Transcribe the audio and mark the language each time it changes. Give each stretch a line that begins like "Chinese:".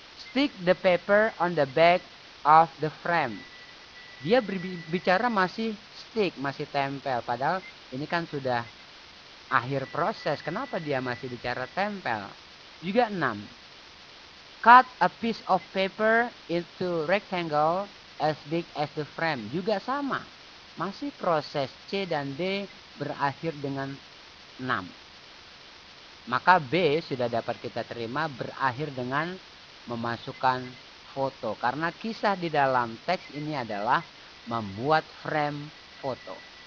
English: Stick the paper on the back of the frame.
Indonesian: Dia berbicara masih stick, masih tempel. Padahal ini kan sudah akhir proses. Kenapa dia masih bicara tempel? Juga 6.
English: Cut a piece of paper into rectangle as big as the frame.
Indonesian: Juga sama. Masih proses C dan D berakhir dengan 6. Maka B sudah dapat kita terima berakhir dengan memasukkan foto. Karena kisah di dalam teks ini adalah membuat frame foto.